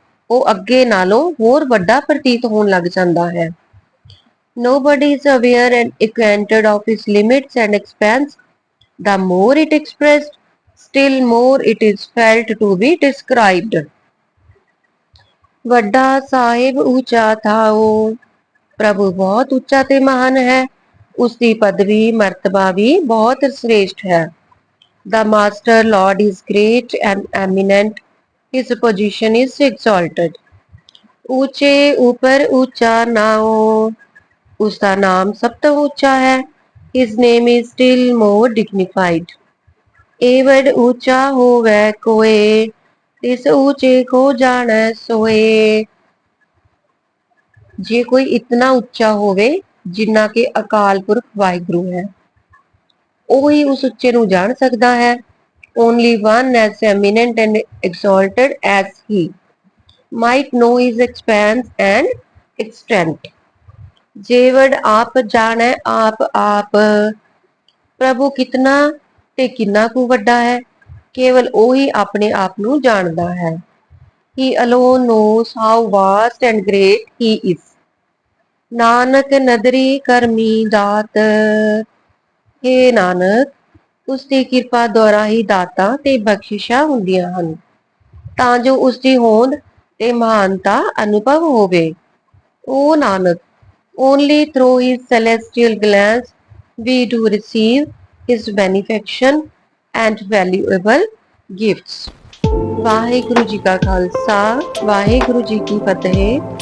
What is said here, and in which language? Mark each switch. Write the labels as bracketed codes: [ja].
[pa] ਉਹ ਅੱਗੇ ਨਾਲੋਂ ਹੋਰ ਵੱਡਾ ਪ੍ਰਤੀਤ ਹੋਣ ਲੱਗ ਜਾਂਦਾ ਹੈ। [en] Nobody is aware and acquainted of his limits and expanse. The more it expressed, still more it is felt to be described. [pa] ਵੱਡਾ ਸਾਹਿਬ ਉੱਚਾ ਥਾਓ, ਪ੍ਰਭੂ ਬਹੁਤ ਉੱਚਾ ਤੇ ਮਹਾਨ ਹੈ, ਉਸ ਦੀ ਪਦਵੀ ਮਰਤਬਾ ਵੀ ਬਹੁਤ ਸ੍ਰੇਸ਼ਟ ਹੈ। [en] The master lord is great and eminent, his position is exalted. [pa] ਉੱਚੇ ਉੱਪਰ ਉੱਚਾ ਨਾਉ, ਉਸ ਦਾ ਨਾਮ ਸਭ ਤੋਂ ਉੱਚਾ ਹੈ। [en] His name is still more dignified. [pa] ਏਵਡ ਉੱਚਾ ਹੋਵੇ ਕੋਏ, ਤਿਸ ਉੱਚੇ ਕੋ ਜਾਣੈ ਸੋਏ। ਜੇ ਕੋਈ ਇਤਨਾ ਉੱਚਾ ਹੋਵੇ ਜਿੰਨਾ ਕਿ ਅਕਾਲ ਪੁਰਖ ਵਾਹਿਗੁਰੂ ਹੈ, ਉਹੀ ਉਸ ਉੱਚੇ ਨੂੰ ਜਾਣ ਸਕਦਾ ਹੈ। [en] Only one as eminent and exalted as he might know his expanse and extent. [pa] ਜੇਵੜ ਆਪ ਜਾਣੈ ਆਪ, ਪ੍ਰਭੂ ਕਿਤਨਾ ਤੇ ਕਿੰਨਾ ਕੁ ਵੱਡਾ ਹੈ, ਕੇਵਲ ਉਹੀ ਆਪਣੇ ਆਪ ਨੂੰ ਜਾਣਦਾ ਹੈ। [en] He alone knows how vast and great he is. [pa] Nanak ਨਦਰੀ ਕਰਮੀ ਦਾਤ, ਹੇ ਨਾਨਕ, ਉਸ ਦੀ ਕਿਰਪਾ ਦੁਆਰਾ ਹੀ ਦਾਤਾਂ ਤੇ ਬਖਸ਼ਿਸ਼ਾਂ ਹੁੰਦੀਆਂ ਹਨ, ਤਾਂ ਜੋ ਉਸ ਦੀ ਹੋਂਦ ਤੇ ਮਹਾਨਤਾ ਅਨੁਭਵ ਹੋਵੇ। [en] ਓ Nanak, only through his celestial glance we do receive his benefaction and valuable gifts. [pa] Waheguru ji ਕਾ ਖਾਲਸਾ, ਵਾਹਿਗੁਰੂ ਜੀ ਕੀ ਫਤਿਹ।